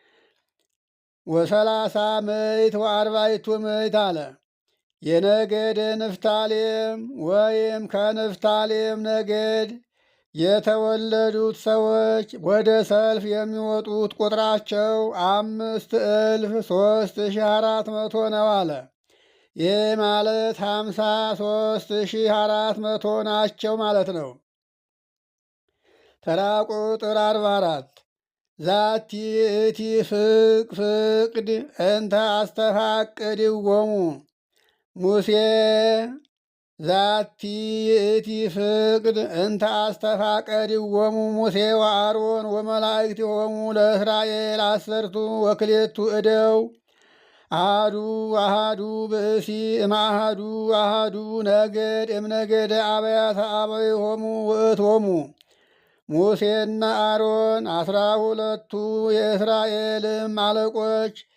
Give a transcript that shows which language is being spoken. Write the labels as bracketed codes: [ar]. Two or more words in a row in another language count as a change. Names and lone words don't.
[gez] ወ30 ምዕት ወአርባዕቱ ምዕት [am] አለ። የነገደ ንፍታሌም ወይም ከንፍታሌም ነገድ የተወለዱት ሰዎች ወደ ሰልፍ የሚወጡት ቁጥራቸው 5,003,400 ነው አለ። ይህ ማለት 53,400 ናቸው ማለት ነው። ተራ ቁጥር [gez] 44 ዛቲ እቲ ፍቅድ እንተ አስተፋቅድዎሙ ሙሴ ዛቲ እቲ ፍቅድ እንተ አስተፋቀድዎሙ ሙሴ ወአሮን ወመላእክቲሆሙ ለእስራኤል 10 ወክልኤቱ እደው አሃዱ አሃዱ ብእሲ እምአሃዱ አሃዱ ነገድ እምነገደ አብያተ አበዊሆሙ ውእቶሙ። [am] ሙሴና አሮን 12ቱ የእስራኤልም አለቆች